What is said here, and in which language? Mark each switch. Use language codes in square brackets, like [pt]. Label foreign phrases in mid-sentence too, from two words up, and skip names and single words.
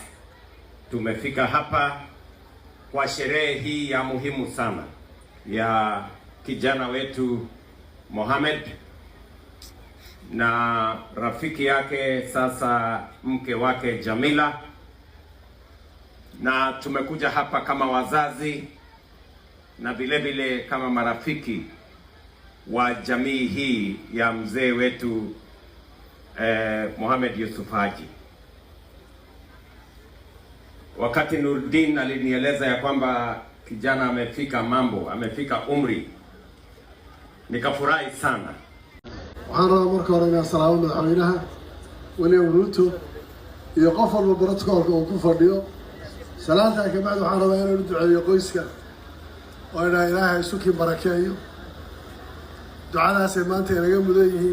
[sw] Tumefika hapa kwa sherehe hii ya muhimu sana ya kijana wetu Mohamed na rafiki yake, sasa mke wake Jamila, na tumekuja hapa kama wazazi na vile vile kama marafiki wa jamii hii ya mzee wetu Mohamed Yusuf Haji. Wakati Nurdin alinieleza ya kwamba kijana amefika umri, nikafurahi sana. [so] waxaan rabaa marka hore inaan salaamo madaxweynaha William Ruto iyo qof walba baradkoolka uu ku fadhiyo. salaanta ka bacdi waxaan rabaa inaan u duceeyo qoyska oo Ilaahay isuki barakeeyo. ducadaas ay maanta inaga mudan yihiin.